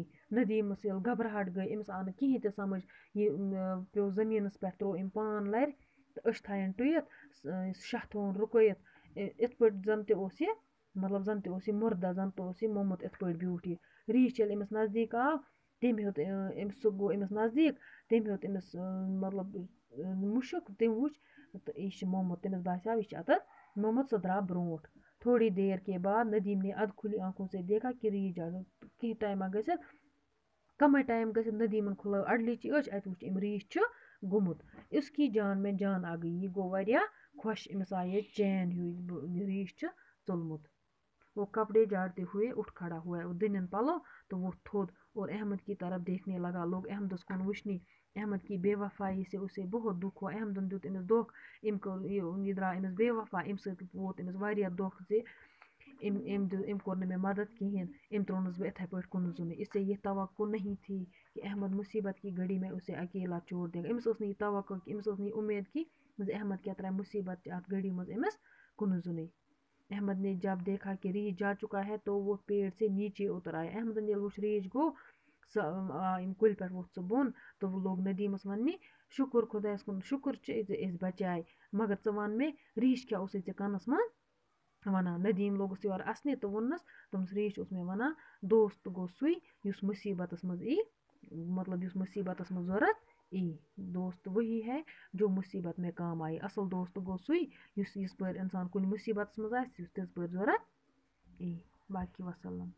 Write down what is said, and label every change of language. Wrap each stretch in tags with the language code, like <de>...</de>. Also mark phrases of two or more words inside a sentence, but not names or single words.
<ks>ندیمس ییٚلہِ گھبراہٹ گٔے، أمِس آو نہٕ کِہیٖنۍ تہِ سمجھ، یہِ پیوٚو زٔمیٖنس پٮ۪ٹھ، تروو أمۍ پان لرِ تہٕ أچھ تھایَن ٹُوِتھ، شاہ تھووُن رُکٲیِتھ، یِتھ پٲٹھۍ زن تہِ اوس یہِ مطلب زن تہِ اوس یہِ مُردہ، زن تہِ اوس یہِ موٚمُت، یِتھ پٲٹھۍ بیوٗٹھ یہِ۔ ریچھ ییٚلہِ أمِس نزدیٖک آو، تٔمۍ ہیوٚت سُہ گوٚو أمِس نزدیٖک، تٔمۍ ہیوٚت أمِس مطلب مُشُک، تٔمۍ وُچھ تہٕ یہِ چھِ موٚمُت، تٔمِس باسیو یہِ چھِ اَتَتھ موٚمُت، سُہ درٛاو برٛونٛٹھ۔</ks> <ur>تھوڑی دیر کے بعد ندیم نے ادھ کھلی آنکھوں سے دیکھا کہ ریچھ جا</ur> <ks>کینٛہہ ٹایما گٔژھِتھ، کمٕے ٹایم گٔژھِتھ ندیمن کھُلٲو اڈلِچی أچھ، اَتہِ وُچھ أمۍ ریچھ چھُ گوٚمُت۔</ks> <ur>اس کی جان میں جان آ گئی،</ur> <ks>یہِ گوٚو واریاہ خۄش، أمِس آیہِ ییٚتہِ چین ہیوٗ، یہِ ریچھ چھُ ژوٚلمُت۔</ks> <ur>وہ کپڑے جھاڑتے ہوئے اٹھ کھڑا ہوا،</ur> <ks>دٔنِن پلو</ks> <ur>تو وہ تھوٚد اور احمد کی طرف دیکھنے لگا،</ur> <ks>لوگ احمدس کُن وٕچھنہِ۔</ks> <ur>احمد کی بے وفائی سے اسے بہت دکھ ہوا،</ur> <ks>احمدن دیُت أمِس دھوکہٕ، یہِ درٛاو أمِس بے وفا، اَمہِ سۭتۍ ووت أمِس واریاہ دھوکہٕ زِ أمۍ کوٚر نہٕ مےٚ مدد کِہیٖنۍ، أمۍ ترٛوونَس بہٕ یِتھَے پٲٹھۍ کُنہٕ زوٚنٕے،</ks> <ur>اس سے یہ توقع نہیں تھی کہ احمد مصیبت کی گھڑی میں اسے اکیلا چھوڑ دے گا۔</ur> <ks>أمِس ٲس نہٕ یہِ توقع کہِ أمِس ٲس نہٕ یہِ اُمید کہِ زِ احمد کیٛاہ ترٛایہِ مُصیبت چہِ اَتھ گھڑی منٛز أمِس کُنہٕ زوٚنٕے۔</ks> <ur>احمد نے جب دیکھا کہ ریچھ جا چکا ہے تو وہ پیڑ سے نیچے اتر آیا۔</ur> <ks>احمدن ییٚلہِ وُچھ ریچھ گوٚو، سُہ یِم کُلہِ پٮ۪ٹھ ووٚتھ سُہ بۄن تہٕ وۄنۍ لوگ ندیمس وننہِ، شُکُر خۄدایس کُن، شُکُر چھُ زِ أسۍ بچاے، مگر ژٕ وَن مےٚ ریچھ کیٛاہ اوسُے ژےٚ کَنس منٛز وَنان۔ ندیم لوگُس یورٕ اَسنہِ تہٕ ووٚننس، دوٚپنس ریچھ اوس مےٚ وَنان دوست گوٚو سُے یُس مُصیبتس منٛز ای، مطلب یُس مُصیبتس منٛز ضوٚرتھ ای،</ks> <ur>دوست وہی ہے جو مصیبت میں کام آئے،</ur> <ks>اصل دوست گوٚو سُے یُس یِژ پٲرۍ اِنسان کُنہِ مُصیبتس منٛز آسہِ، یُس تِژ پٲرۍ ضوٚرتھ ای۔ باقی وسلام۔</ks>